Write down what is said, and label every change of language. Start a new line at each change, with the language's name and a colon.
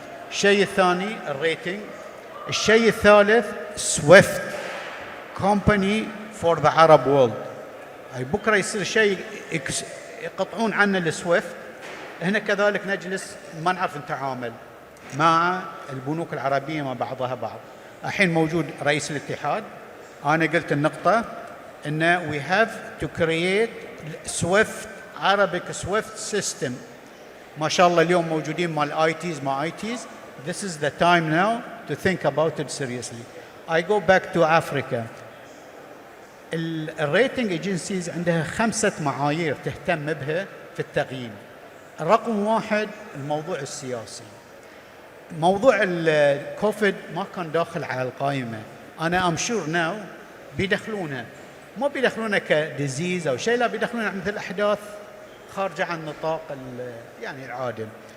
Arabic: الشيء الثاني الريتنج. الشيء الثالث
English: Swift company for the Arab world.
Arabic: أي بكرة يصير شيء يقطعون عنه السويفت. هنا كذلك نجلس ما نعرف نتعامل مع البنوك العربية مع بعضها بعض. الحين موجود رئيس الاتحاد. أنا قلت النقطة إن
English: we have to create Swift Arabic Swift system.
Arabic: ما شاء الله اليوم موجودين مع ITs مع ITs.
English: This is the time now to think about it seriously. I go back to Africa.
Arabic: الريتنج ايجنسيز عندها 5 معايير تهتم بها في التقييم. رقم 1 الموضوع السياسي. موضوع الكوفيد ما كان داخل على القائمة. أنا
English: am sure now
Arabic: بيدخلونه، ما بيدخلونه كديزيز أو شيء، لا بيدخلونه مثل أحداث خارجة عن نطاق يعني العادل.